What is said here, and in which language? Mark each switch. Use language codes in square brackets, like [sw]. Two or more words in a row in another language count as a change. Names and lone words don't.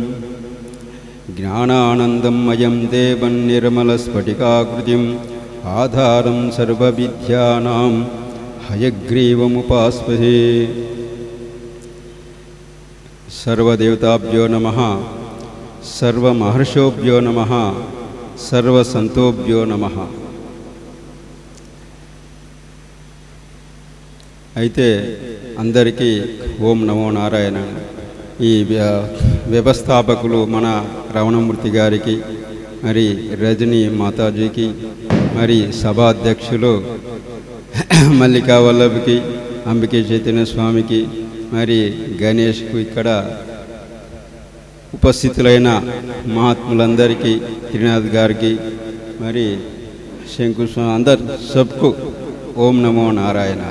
[sa] ज्ञानानन्दमयं देवं निर्मलस्फटिकाकृतिम् आधारं सर्वविद्यानां हयग्रीवमुपास्महे. सर्वदेवताभ्यो नमः, सर्वमहर्षिभ्यो नमः, सर्वसन्तोभ्यो नमः. [te] అయితే అందరికీ [sa] ఓం నమో నారాయణ. [te] ఈ వ్యవస్థాపకులు మన రమణమూర్తి గారికి, మరి రజనీ మాతాజీకి, మరి సభాధ్యక్షులు మల్లికా వల్లభకి, అంబికే చైతన్య స్వామికి, మరి గణేష్కు, ఇక్కడ ఉపస్థితులైన మహాత్ములందరికీ, త్రినాథ్ గారికి, మరి శంకుస్వామి, అందరు సబ్కు [sa] ఓం నమో నారాయణాయ.